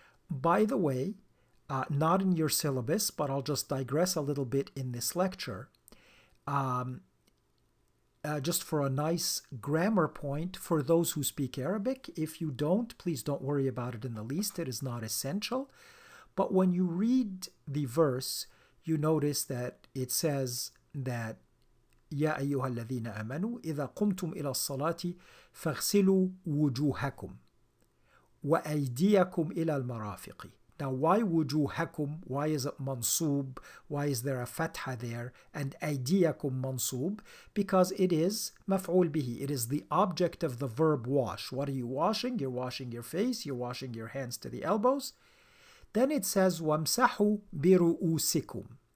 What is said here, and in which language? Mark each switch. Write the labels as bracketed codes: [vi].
[en] By the way, not in your syllabus, but I'll just digress a little bit in this lecture, just for a nice grammar point for those who speak Arabic. If you don't, please don't worry about it in the least. It is not essential. But when you read the verse, you notice that it says that [ar] يا أيها الذين آمنوا إذا قمتم إلى الصلاة فاغسلوا وجوهكم وأيديكم إلى المرافق. [en] Now, why wujuhakum? Why is it mansub? Why is there a fatha there? And aydiyakum mansub? Because it is maf'ul bihi. It is the object of the verb wash. What are you washing? You're washing your face. You're washing your hands to the elbows. Then it says wamsahu biru'usikum.